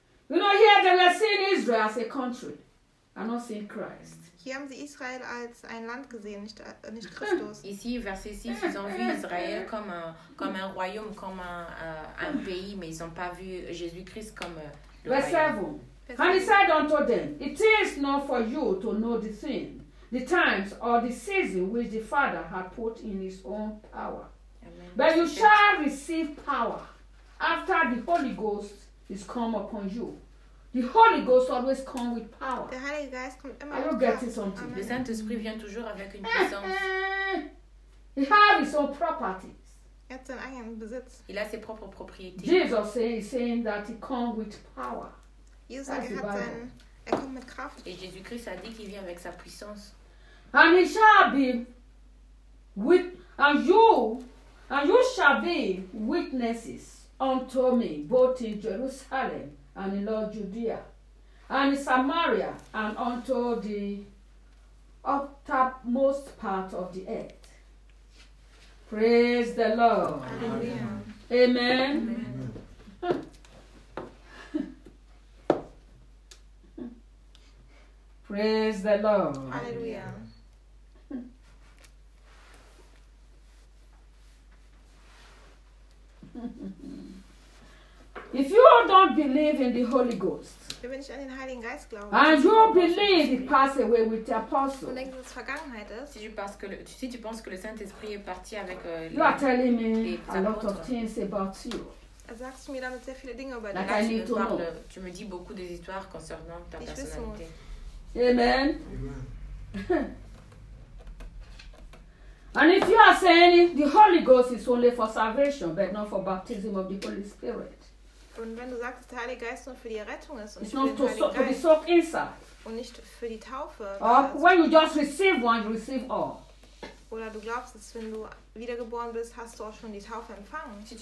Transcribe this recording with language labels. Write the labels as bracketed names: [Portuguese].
[English] You know, here they were seeing Israel as a country and not seeing Christ. [German] Hier haben sie Israel als ein Land gesehen, nicht Christus. [French] Ici, verset 6, ils ont vu Israël comme un royaume, comme un pays, mais ils n'ont pas vu Jésus-Christ comme le verset royaume. Verset 7. [English] And he said unto them, it is not for you to know the thing, the times or the season which the Father had put in his own power. Amen. But you shall receive power after the Holy Ghost is come upon you. The Holy Ghost always comes with power. [German] Der Heilige Geist kommt immer mit Kraft. [English] Something. [French] Le Saint-Esprit vient toujours avec une puissance. [English] He has his own properties. [German] Er hat seinen eigenen Besitz. [French] Il a ses propres propriétés. [English] Jesus is saying that he comes with power. [German] Jesus sagt, er kommt mit Kraft. [French] Et Jésus-Christ a dit qu'il vient avec sa puissance. [English] And he shall be with and you shall be witnesses unto me both in Jerusalem and in all Judea, and in Samaria, and unto the uttermost part of the earth. Praise the Lord. Hallelujah. Amen. Amen. Praise the Lord. Hallelujah. If you don't believe in the Holy Ghost, [German] wenn ich an den Heiligen Geist glaube, [English] and you don't believe it passed away with the apostle, [German] und denkst, dass es Vergangenheit ist, [French] si tu penses que le Saint-Esprit est parti avec [English] you are telling me a lot of things about you. [German] Sagst du mir damit sehr viele Dinge über dich. [English] Like I need to know. [French] Tu me dis beaucoup des histoires concernant ta personnalité. [English] Amen. Amen. And if you are saying the Holy Ghost is only for salvation, but not for baptism of the Holy Spirit. [German] Und wenn du sagst, dass der Heilige Geist nur für die Rettung ist und [English] it's [German] nicht für den Heiligen Geist, [English] to be inside. [German] Und nicht für die Taufe. [English] When you just receive one, you receive all. [German] Oder du glaubst, dass wenn du wiedergeboren bist, hast du auch schon die Taufe empfangen.